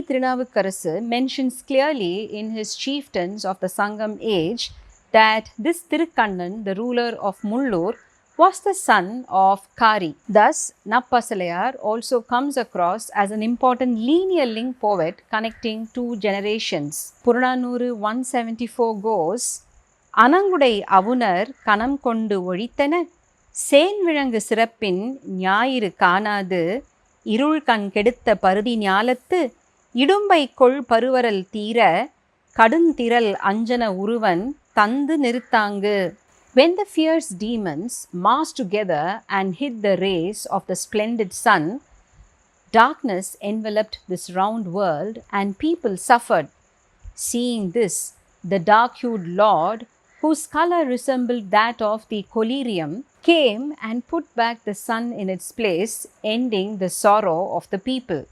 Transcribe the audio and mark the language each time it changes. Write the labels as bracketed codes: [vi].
[en] Thirunavukkarasu mentions clearly in his Chieftains of the Sangam age that this Thirukkannan, the ruler of Mullur, was the son of Kari. Thus, Nappasalayar also comes across as an important linear link poet connecting 2 generations. Purananuru 174 goes, [ta] Anangudai avunar kanam kondu ஒழித்தன சேன் விளங்கு சிறப்பின் ஞாயிறு காணாது இருள் கண் கெடுத்த பருதி ஞாலத்து இடும்பை கொள் பருவரல் தீர கடுந்திரல் அஞ்சன உருவன் தந்து நிறுத்தாங்கு. [en] When the fierce demons massed together and hid the rays of the splendid sun, darkness enveloped this round world and people suffered. Seeing this, the dark-hued lord, whose color resembled that of the collyrium, came and put back the sun in its place, ending the sorrow of the people.